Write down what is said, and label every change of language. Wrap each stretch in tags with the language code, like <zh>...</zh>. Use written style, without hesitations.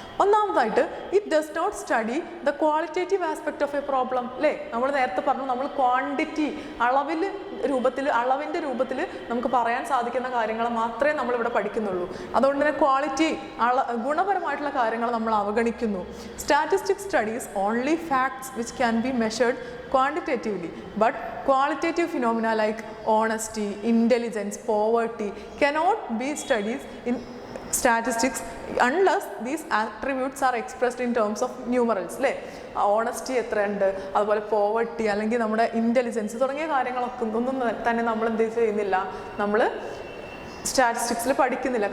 <en>ഒന്നാമതായിട്ട് it does not study the qualitative aspect of a problem.</en> <ml>അല്ലേ, നമ്മൾ നേരത്തെ പറഞ്ഞു നമ്മൾ ക്വാണ്ടിറ്റി അളവിൻ്റെ രൂപത്തിൽ നമുക്ക് പറയാൻ സാധിക്കുന്ന കാര്യങ്ങൾ മാത്രമേ നമ്മളിവിടെ പഠിക്കുന്നുള്ളൂ. അതുകൊണ്ട് തന്നെ ക്വാളിറ്റി ഗുണപരമായിട്ടുള്ള കാര്യങ്ങൾ നമ്മൾ അവഗണിക്കുന്നു.</ml> <en>Statistics studies only facts which can be measured quantitatively, but qualitative phenomena like honesty, intelligence, poverty cannot be studied in statistics unless these attributes are expressed in terms of numerals.</en> <ml>അല്ലേ, honesty എത്രയുണ്ട്, അതുപോലെ poverty അല്ലെങ്കിൽ നമ്മുടെ intelligence തുടങ്ങിയ കാര്യങ്ങളൊക്കെ ഒന്നും തന്നെ നമ്മൾ എന്ത് ചെയ്യുന്നില്ല, നമ്മൾ സ്റ്റാറ്റിസ്റ്റിക്സിൽ പഠിക്കുന്നില്ല.</ml>